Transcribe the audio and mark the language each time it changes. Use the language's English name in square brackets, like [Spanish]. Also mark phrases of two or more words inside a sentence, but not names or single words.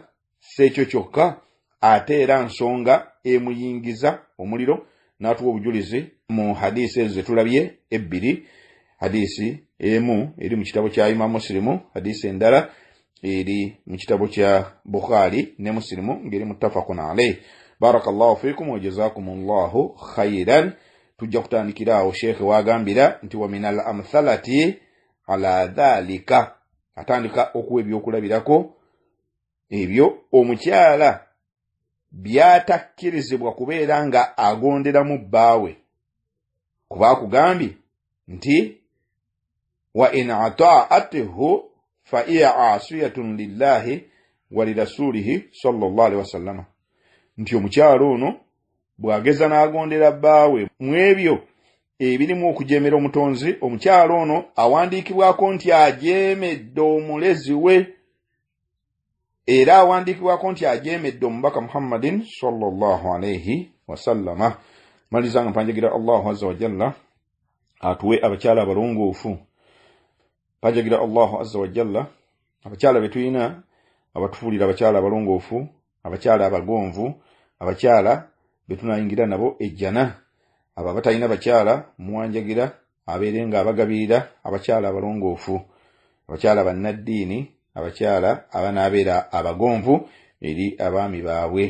[Ganda] Si ekyo kyokka, ate era nsonga emuyingiza omuliro. N'atuwa obujulizi mu hadisi ezo zetulabye ebbiri. Hadisi emu eri mu kitabo kya Imam Muslimu, hadisi endala eri mu kitabo kya Bukhari ne Muslimu ngeri [Arabic] متفق عليه. بارك الله فيكم وجزاكم الله خيرا. [Ganda] Tujja kutandikira awo Sheikh wagambira nti [Arabic] ومن الأمثلة على ذلك, [Ganda] atandika okuwa ebyokulabirako ebyo omukyala byatakkirizibwa kubeera nga agonderamu bbaawe. Kuba akugambye nti [Arabic] وإن أطاعته فهي عاصية لله ولرسوله صلى الله عليه وسلم, [Ganda] nti omukyalo ono bw'ageza n'agondera bbaawe mu ebyo ebirimu okujeemera omutonzi, omukyalo ono awandiikibwako nti ajeemedde omulezi we, era awandiikibwako nti ajeemedde omubaka Muhammadin [Arabic] صلى الله عليه وسلم. [Ganda] Malizanga mpanjagira [Arabic] الله عز وجل [Ganda] atuwe abakyala abalongoofu. Panjagira [Arabic] الله عز وجل [Ganda] abakyala betuyina abatufuulira abakyala abalongoofu, abakyala abagonvu, abakyala betunayingira nabo ejjana. Abo abatalina bakyala muwanjagira abeere nga abagabirira abakyala abalongoofu, abakyala bannaddiini, abakyala abanaabeera abagonvu eri abaami baabwe.